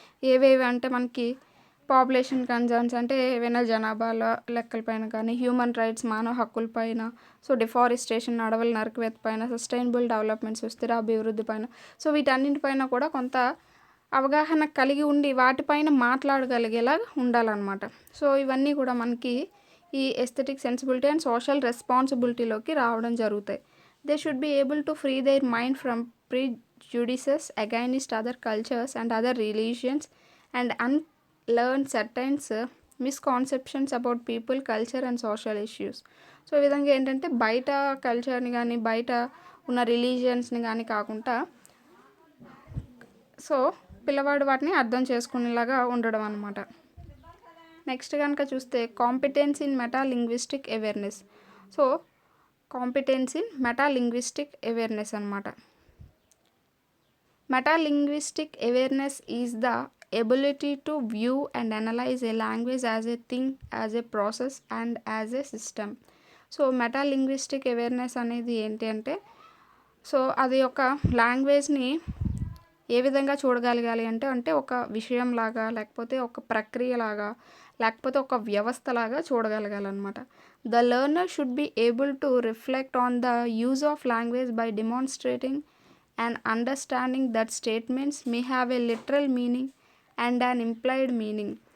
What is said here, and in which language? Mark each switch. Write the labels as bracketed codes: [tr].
[te] ఏవేవి అంటే మనకి పాపులేషన్ కన్సర్న్స్ అంటే ఏవైనా జనాభాల లెక్కల పైన కానీ, హ్యూమన్ రైట్స్ మానవ హక్కుల పైన, సో డిఫారెస్టేషన్ అడవుల నరికివేత పైన, సస్టైనబుల్ డెవలప్మెంట్ సుస్థిర అభివృద్ధి పైన, సో వీటన్నింటిపైన కూడా కొంత అవగాహన కలిగి ఉండి వాటిపైన మాట్లాడగలిగేలా ఉండాలన్నమాట. సో ఇవన్నీ కూడా మనకి ఈ ఎస్థెటిక్ సెన్సిబిలిటీ అండ్ సోషల్ రెస్పాన్సిబిలిటీలోకి రావడం జరుగుతాయి. [en] They should be able to free their mind from prejudices against other cultures and other religions and unlearn certain misconceptions about people, culture and social issues. [te] So ఈ విధంగా ఏంటంటే బయట కల్చర్ని కానీ బయట ఉన్న రిలీజియన్స్ని కానీ కాకుండా సో పిల్లవాడు వాటిని అర్థం చేసుకునేలాగా ఉండడం అనమాట. [en] next [te] కనుక చూస్తే [en] Competence in metalinguistic awareness. So competence in metalinguistic awareness అనమాట. Metalinguistic awareness is the ability to view and analyze a language as a thing, as a process and as a system. [te] So మెటాలింగ్విస్టిక్ awareness అనేది ఏంటి అంటే so అది ఒక లాంగ్వేజ్ని ఏ విధంగా చూడగలగాలి అంటే ఒక విషయంలాగా, లేకపోతే ఒక ప్రక్రియలాగా, లేకపోతే ఒక వ్యవస్థలాగా చూడగలగాలన్నమాట. [en] The learner should be able to reflect on the use of language by demonstrating and understanding that statements may have a literal meaning and an implied meaning.